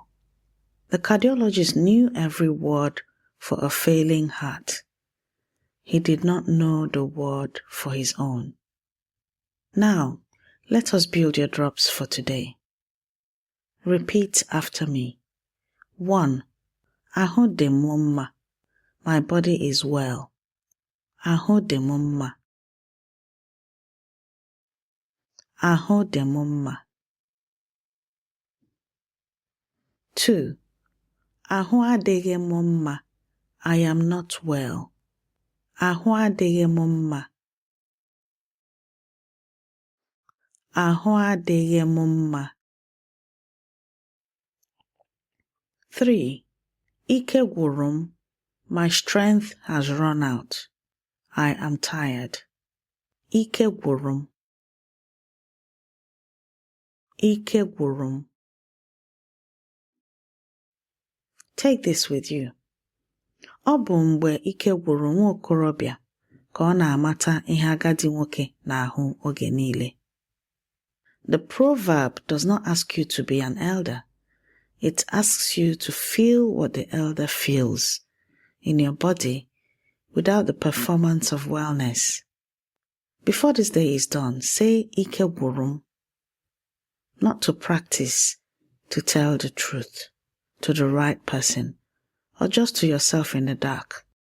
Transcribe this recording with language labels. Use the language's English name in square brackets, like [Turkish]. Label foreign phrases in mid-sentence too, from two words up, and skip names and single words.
[English] The cardiologist knew every word for a failing heart. He did not know the word for his own. Now, let us build your drops for today. Repeat after me. 1. [Igbo] Ahụ dị m mma. [English] My body is well. [Igbo] Ahụ dị m mma. Ahụ dị m mma. [English] 2. [Igbo] Ahụ adịghị m mma. [English] I am not well. [Igbo] Ahụ adịghị m mma. Ahụ adịghị m mma. [English] 3. [Igbo] Ike gwụrụ m. [English] My strength has run out. I am tired. [Igbo] Ike gwụrụ m. Ike gwụrụ m. [English] Take this with you. [Igbo] Ọ bụ mgbe ike gwụrụ nwa okorobịa ka ọ na-amata ihe agadi nwoke na-ahụ oge niile. [English] The proverb does not ask you to be an elder. It asks you to feel what the elder feels in your body without the performance of wellness. Before this day is done, say [Igbo] Ike Burum, [English] not to practice, to tell the truth to the right person, or just to yourself in the dark.